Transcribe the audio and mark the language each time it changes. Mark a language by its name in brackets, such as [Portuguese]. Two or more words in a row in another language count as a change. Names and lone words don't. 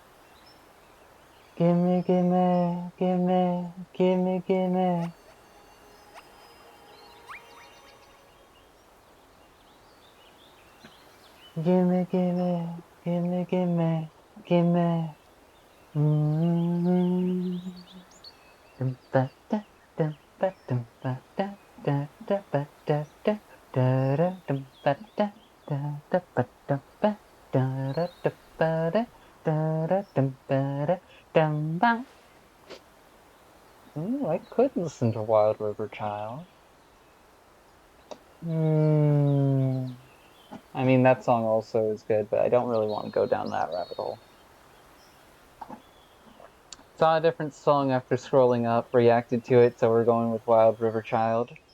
[English] Gimme, gimme, gimme, gimme, gimme. Gimme, gimme, gimme, gimme, gimme. Dum ba da, dum ba dum ba da, da da ba da da, da da dum ba da, da da ba dum ba, da da da ba da, da da dum ba da, dum bang. Ooh, I could listen to Wild River Child. I mean, that song also is good, but I don't really want to go down that rabbit hole. Saw a different song after scrolling up, reacted to it, so we're going with Wild River Child.